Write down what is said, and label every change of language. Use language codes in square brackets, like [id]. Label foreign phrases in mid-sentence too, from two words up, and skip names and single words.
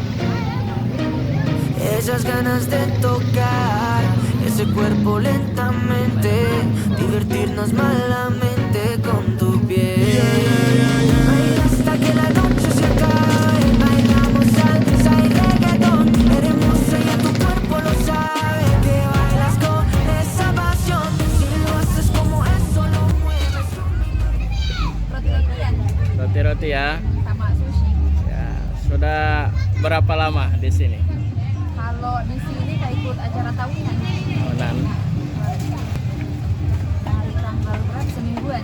[es] Esas ganas de tocar ese cuerpo lentamente, divertirnos malamente con tu piel. Baila hasta que la noche se acabe, bailamos salsa y reggaetón, eres hermosa y tu cuerpo lo sabe, que bailas con esa pasión, si lo haces como eso lo mueves. [id] Roti-rotian Roti-roti ya. sama sushi. Ya, sudah berapa lama di sini? Kalau di sini kayak ikut acara tahunan. Tahunan. Hari tanggal berapa? Semingguan.